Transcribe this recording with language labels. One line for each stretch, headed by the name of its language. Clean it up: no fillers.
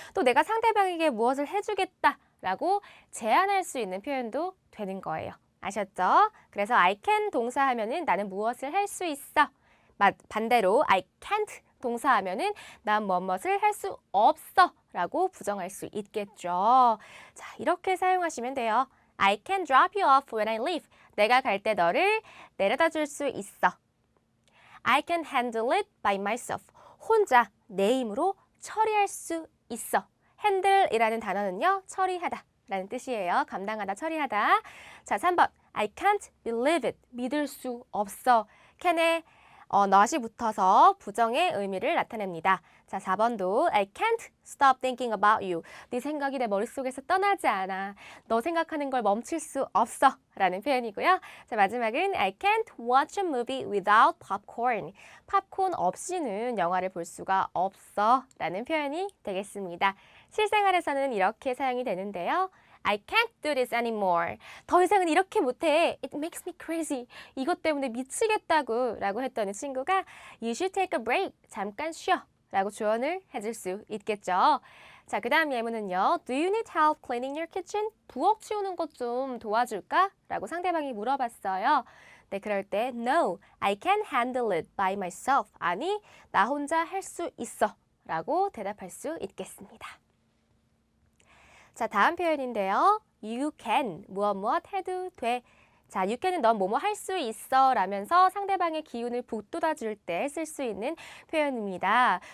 Korean: 또 내가 상대방에게 무엇을 해주겠다 라고 제안할 수 있는 표현도 되는 거예요. 아셨죠? 그래서
English: I can
Korean: 동사하면은 나는 무엇을 할 수 있어. 반대로
English: I can't
Korean: 동사하면은 난 뭐뭇을 할 수 없어 라고 부정할 수 있겠죠. 자, 이렇게 사용하시면 돼요.
English: I can drop you off when I leave.
Korean: 내가 갈 때 너를 내려다 줄 수 있어.
English: I can handle it by myself.
Korean: 혼자 내 힘으로 처리할 수 있어. handle이라는 단어는요, 처리하다 라는 뜻이에요. 감당하다, 처리하다. 자, 3번.
English: I can't believe it.
Korean: 믿을 수 없어. can에 not이 붙어서 부정의 의미를 나타냅니다. 자, 4번도
English: I can't stop thinking about you.
Korean: 네 생각이 내 머릿속에서 떠나지 않아. 너 생각하는 걸 멈출 수 없어 라는 표현이고요. 자, 마지막은
English: I can't watch a movie without popcorn.
Korean: 팝콘 없이는 영화를 볼 수가 없어 라는 표현이 되겠습니다. 실생활에서는 이렇게 사용이 되는데요.
English: I can't do this anymore.
Korean: 더 이상은 이렇게 못해.
English: It makes me crazy.
Korean: 이것 때문에 미치겠다고 라고 했더니 친구가
English: You should take a break.
Korean: 잠깐 쉬어 라고 조언을 해줄 수 있겠죠. 자, 그 다음 예문은요.
English: Do you need help cleaning your kitchen?
Korean: 부엌 치우는 것 좀 도와줄까? 라고 상대방이 물어봤어요. 네, 그럴 때
English: No, I can handle it by myself.
Korean: 아니, 나 혼자 할 수 있어 라고 대답할 수 있겠습니다. 자, 다음 표현인데요.
English: You can,
Korean: 무엇 해도 돼. 자,
English: you can
Korean: 은 넌 뭐뭐 할 수 있어 라면서 상대방의 기운을 북돋아 줄 때 쓸 수 있는 표현입니다.